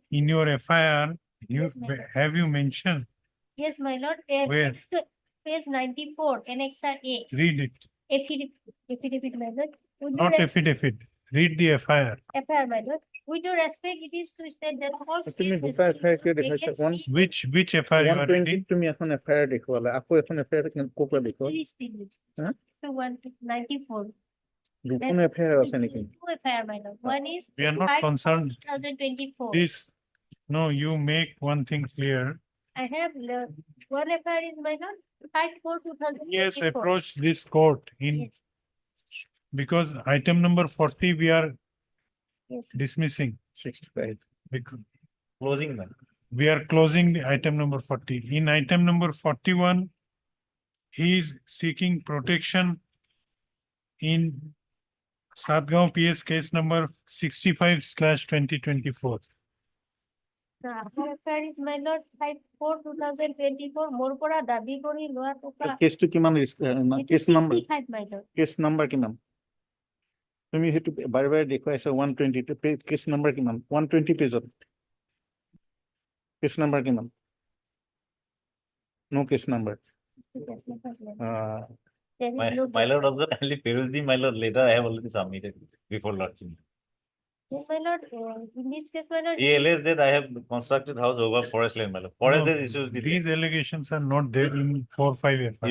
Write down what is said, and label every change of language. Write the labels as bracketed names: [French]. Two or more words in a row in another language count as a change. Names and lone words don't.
[English] In your FIR, you, Yes, ma'am. have you mentioned? Yes, my lord, Where? next to page 94, Annexer A. Read it, Affidavit, my lord. With due not res- affidavit. Read the FIR. FIR, my lord. With due respect, it is to state that false [Assamese] তুমি [English] case [Assamese] দুটা [English] has FIR been [Assamese] কিয় দেখাইছা? [English] against me. Which FIR you are 120 reading? [Assamese] তুমি এখন FIR দেখুৱালা, আকৌ এখন FIR ক'ৰ পৰা দেখুৱা? [English] Please, please. Huh? To 194. [Assamese] দুখন FIR আছে নেকি? [English] Two FIR, my lord. One is We are not concerned. 5/2024. This, no, you make one thing clear. I have one FIR is my lord, 5/4/2024. Yes, approach this court in, Yes, because item number 40 we are yes. dismissing. 65. Because Closing, man. we are closing the item number 40. In item number 41, he is seeking protection in Sadgaon PS case number 65/2024. The other FIR is my lord, 5/4/2024, [Assamese] মোৰ পৰা দাবী কৰি লোৱা টকা কেছটো কিমান কেছ নম্বৰ [English] 65, my lord. [Assamese] কেছ নম্বৰ কিমান? তুমি সেইটো বাৰে বাৰে দেখুৱাইছা 120 কেছ নম্বৰ কিমান? 120 পেজত কেছ নম্বৰ কিমান? [English] No case number. Yes, no problem. Uh, There is My, no my case. lord, also kindly peruse the, my lord, later I have already submitted before launching. Yes, my lord, in this case, my lord. He alleged that I have constructed house over forest land, my lord. Forest No, has issued the. these allegations are not there in 4-5 FI.